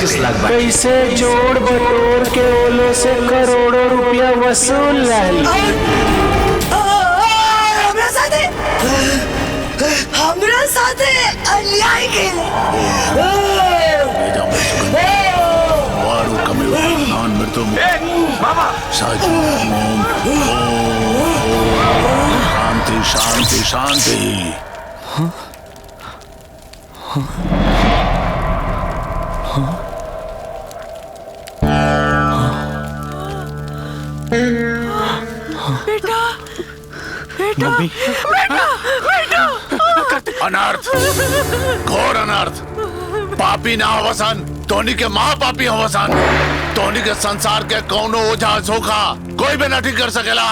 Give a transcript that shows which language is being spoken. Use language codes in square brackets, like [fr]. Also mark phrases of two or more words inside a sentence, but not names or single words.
[bho] कैसे जोड़ बटोर के ओले से करोड़ों रुपया वसूल लाई। हमरा साथे अन्याय केले। वारु कमेव नान मृतुम बाबा [sa] साजु ओम शांति शांति शांति। [bho] बेटा मम्मी, बेटा अनर्थ, घोर अनर्थ। पापी ना होवसन, तोनी के माँ पापी होवसन। तोनी के संसार के कौनो ओझा सोखा कोई भी ना ठीक कर सकेला।